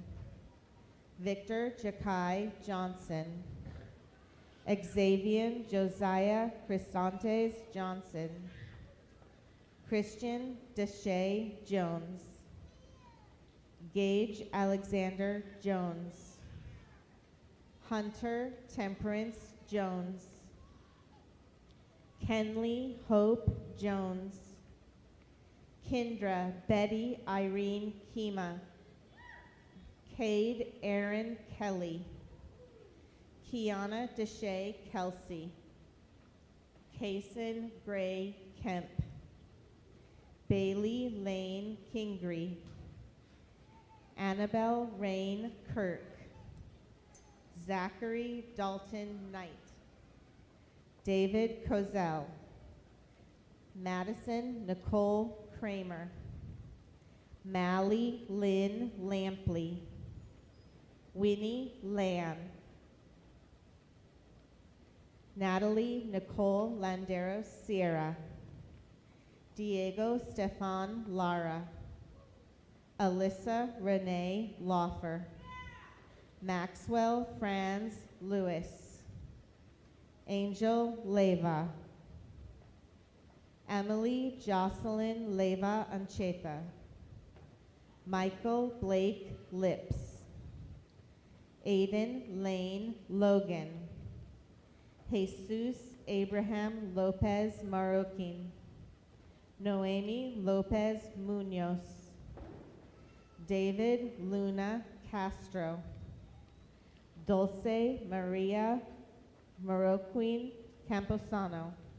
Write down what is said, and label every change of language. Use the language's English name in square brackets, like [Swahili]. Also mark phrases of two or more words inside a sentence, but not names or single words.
[English] Victor Jakai Johnson. Xavier Josiah Crisantes Johnson. Christian Deshay Jones. Gage Alexander Jones. Hunter Temperance Jones. Kenley Hope Jones. Kendra Betty Irene Kima. Cade Aaron Kelly. Kiana Deshay Kelsey. Kason Gray Kemp, Bailey Lane Kingery, Annabelle Rain Kirk, Zachary Dalton Knight, David Kozel, Madison Nicole Kramer, Mally Lynn Lampley, Winnie Lan, Natalie Nicole Landeros Sierra, Diego Stefan Lara, Alyssa Renee Laufer, Maxwell Franz Lewis, Angel Leva, Emily Jocelyn Leva Ancheta, Michael Blake Lips, Aiden Lane Logan, Jesus Abraham Lopez Marroquin, Noemi Lopez Munoz, David Luna Castro, Dulce Maria Marroquin Camposano,